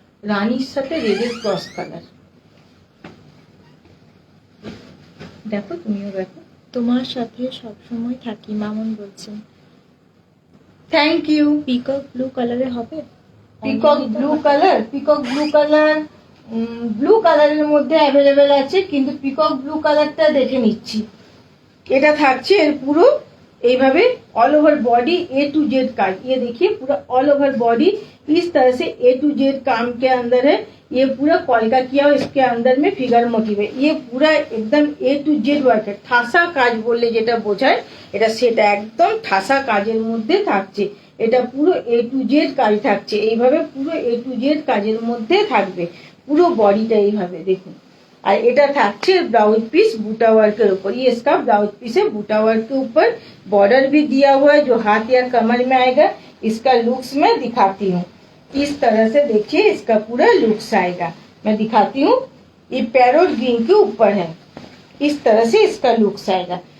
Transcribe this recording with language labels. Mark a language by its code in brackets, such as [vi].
[bn] রানীর সাথে রেডের ক্রস কালার, দেখো তুমিও দেখো। তোমার সাথে সব সময় থাকি, মামুন বলছেন। Thank you. পিকক ব্লু কালারে হবে? Peacock blue colour, peacock blue colour blue কালারের মধ্যে অ্যাভেলেবেল আছে, কিন্তু পিকক ব্লু কালারটা দেখে নিচ্ছি। এটা থাকছে এর পুরো এইভাবে [hi] all over body A to Z काज, ये देखिए पूरा ऑल ओवर बॉडी इस तरह से ए टू जेड काम के अंदर है। ये पूरा कॉलका किया हुआ, इसके अंदर में फिगर मोटिव है, ये पूरा एकदम ए टू जेड वर्क है। [bn] ঠাসা কাজ বললে যেটা বোঝায় এটা সেটা একদম ঠাসা কাজের মধ্যে থাকছে, এটা পুরো এ টু জেড কাজ থাকছে, এইভাবে পুরো এ টু জেড কাজের মধ্যে থাকবে পুরো বডিটা এইভাবে দেখুন। और এটা থাকছে ब्लाउज पीस बूटा वर्क के ऊपर, ये इसका ब्लाउज पीस है बूटा वर्क के ऊपर, बॉर्डर भी दिया हुआ है जो हाथ या कमर में आएगा। इसका लुक्स मैं दिखाती हूँ, इस तरह से देखिए इसका पूरा लुक्स आएगा, मैं दिखाती हूँ। ये पैरोट ग्रीन के ऊपर है, इस तरह से इसका लुक्स आएगा।